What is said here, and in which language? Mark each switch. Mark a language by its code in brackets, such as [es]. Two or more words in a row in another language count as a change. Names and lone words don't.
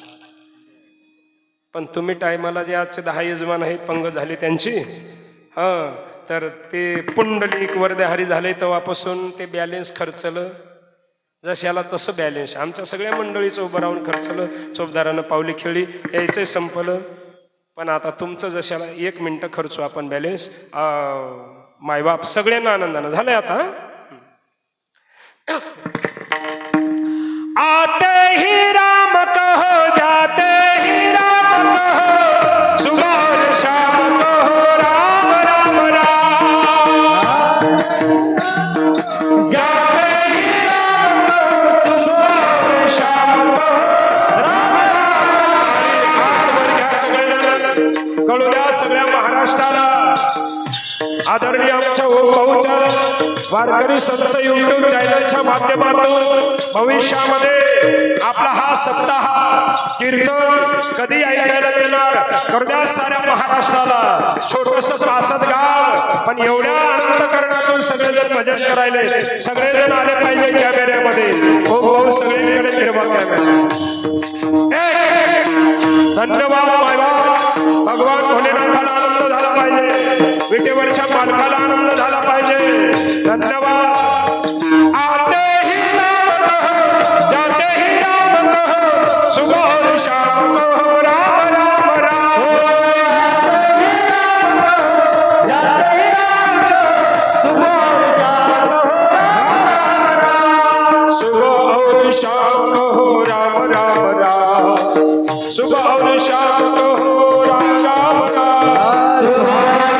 [mr] पण तुम्ही टायमाला जे आजचे 10 यजमान आहेत पंग झाली त्यांची, तर ते पुंडलिक वर्धेहारी झाले तेव्हापासून ते बॅलेन्स खर्चलं जशाला तसं बॅलेन्स आमच्या सगळ्या मंडळीचं उभं राहून खर्चलं. चोपदारानं पावली खेळली, यायचंही संपलं. पण आता तुमचं जशाला 1 मिनिट खर्चू आपण बॅलेन्स. मायबाप सगळ्यांना आनंदानं झालंय आता. [hi] आते ही राम कहो जाते ही राम कहो, सुबह और शाम कहो राम राम राम. जाते ही राम कहो, सुबह और शाम कहो राम राम. [mr] हात वर घ्या सगळेजण, कळू द्या सगळ्या महाराष्ट्राला. आदरणीय आमच्या भाऊच्या वारकरी संत YouTube चॅनलच्या माध्यमातून भविष्यामध्ये आपला हा सप्ताह कीर्तन कधी ऐकायला मिळणार? करद्या साऱ्या महाराष्ट्राला. छोटंसं 65 गाव, पण एवढ्या अंतकरणातून सगळेजण भजन करायले. सगळेजण आले पाहिजे कॅमेऱ्यामध्ये. भाऊ सगळीकडे फिरवा कॅमेरा. धन्यवाद मायबाप. भगवान भोलेनाथाला आनंद झाला पाहिजे, विटेवरच्या मालकाला आनंद झाला पाहिजे. धन्यवाद. [hi] आते ही राम कहो जाते ही राम कहो, सुबह और शाम कहो राम राम राम. जाते ही राम कहो, सुबह और शाम कहो राम राम. सुबह और शाम कहो राम राम राम. सुबह और शाम कहो राम राम राम.